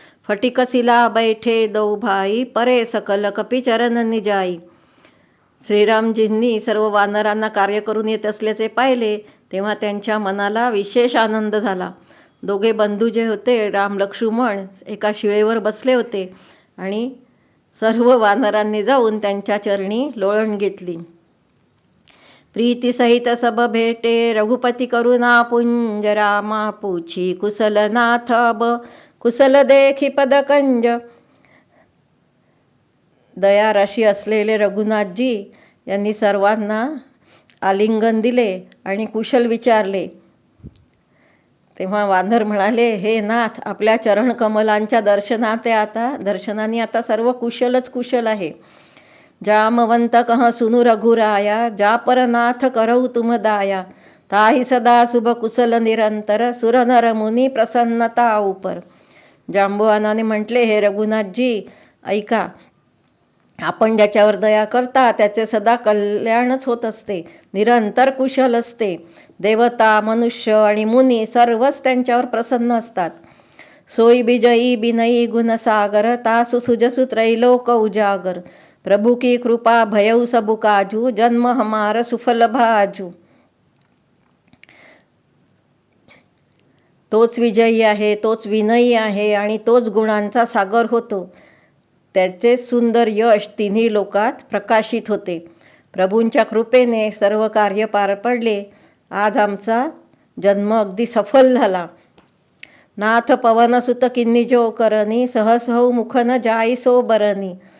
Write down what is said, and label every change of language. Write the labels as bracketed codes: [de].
[awa] फटिकसिला बैठे दौ भाई, परे सकल कपी चरण निजाई. [mr] श्रीरामजींनी सर्व वानरांना कार्य करून येत असल्याचे पाहिले, तेव्हा त्यांच्या मनाला विशेष आनंद झाला. दोघे बंधू जे होते, राम लक्ष्मण, एका शिळेवर बसले होते आणि सर्व वानरांनी जाऊन त्यांच्या चरणी लोळण घेतली. [awa] प्रीतीसहित सब भेटे, रघुपती करुणा पुंज. रामा पूछी कुशल नाथ अब, कुशल देखी पदकंज. [mr] दयाराशी असलेले रघुनाथजी यांनी सर्वांना आलिंगन दिले आणि कुशल विचारले. तेव्हा वानर म्हणाले, हे नाथ, आपल्या चरणकमलांच्या दर्शनाने आता सर्व कुशलच कुशल आहे. [awa] जामवंत कह सुनु रघुराया, जा परनाथ करऊ तुम दाया. ताही सदा शुभ कुशल निरंतर, सुर नर मुनी प्रसन्नता उपर. [mr] जांबुवानाने म्हटले, हे रघुनाथजी ऐका, आपण ज्याच्यावर दया करता त्याचे सदा कल्याणच होत असते, निरंतर कुशल असते. देवता, मनुष्य आणि मुनी सर्वच त्यांच्यावर प्रसन्न असतात. [awa] सोई बिजयी बिनयी गुणसागर, तासु सुजसु त्रैलोक उजागर. प्रभु की कृपा भयउ सबु काजू, जन्म हमार सुफल भाजू. [mr] तोच विजयी आहे, तोच विनयी आहे आणि तोच गुणांचा सागर होतो. त्याचे सुंदर यश तिन्ही लोकात प्रकाशित होते. प्रभूंच्या कृपेने सर्व कार्य पार पडले. आज आमचा जन्म अगदी सफल झाला. [awa] नाथ पवनसुत किन्निजो करनी, सहसहु मुखन जाईसो बरनी.